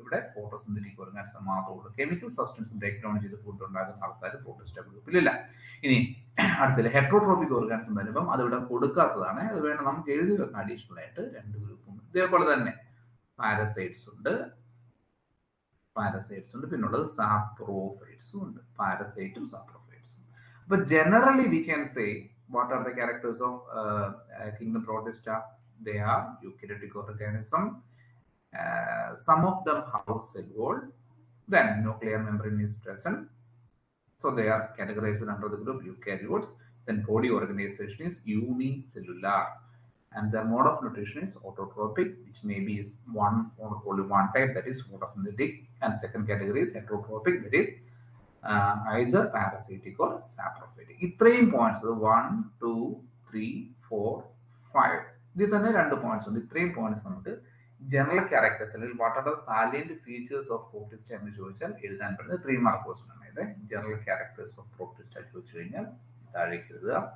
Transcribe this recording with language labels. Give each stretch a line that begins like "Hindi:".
Malayalam: ഇവിടെ photosynthetic organism മാത്രമേ ഉള്ളൂ. കെമിക്കൽ സബ്സ്റ്റൻസ് ബ്രേക്ക് ഡൗൺ ചെയ്ത് ഫുഡ് ഉണ്ടാക്കുന്ന ആൾക്കാർ പ്രോട്ടിസ്റ്റ ഗ്രൂപ്പിലില്ല. ഇനി അടുത്തത് ഹെറ്ററോട്രോപിക് ഓർഗാനിസം വരുമ്പം അത് ഇവിടെ കൊടുക്കാത്തതാണ്, അത് വേണം നമുക്ക് എഴുതി വെക്കാൻ. അഡീഷണൽ ആയിട്ട് രണ്ട് ഗ്രൂപ്പും. ഇതേപോലെ തന്നെ പാരസൈറ്റ്സ് ഉണ്ട്, പിന്നുള്ളത് സാപ്രോഫൈറ്റ്സും ഉണ്ട്. പാരസൈറ്റും സാപ്രോഫൈറ്റ്സും. അപ്പൊ
English: Generally we can say what are the characters of kingdom protista? They are eukaryotic organism. Some of them have cell wall, then nuclear membrane is present, so they are categorized under the group eukaryotes. Then body organization is unicellular, and their mode of nutrition is autotrophic, which maybe is only one type, that is photosynthetic, and second category is heterotrophic, that is either parasitic or saprophytic.
Malayalam: ഇത്രയും points 1 2 3 4 5 ഇതിൽ തന്നെ രണ്ട് points ഉണ്ട്. ഇത്രയും points നമുക്ക് general characters അല്ലെങ്കിൽ
English: what are the salient features of protista
Malayalam: എന്ന് ചോദിച്ചാൽ എഴുതാൻ പറ്റുന്നത് 3 മാർക്ക് ക്വസ്റ്റ്യൻ ആണ്. ഇത് ജനറൽ ക്യാരക്ടേഴ്സ് ഓഫ് പ്രോട്ടിസ്റ്റ ചോദിച്ചു കഴിഞ്ഞാൽ താഴേക്ക് എഴുതുക.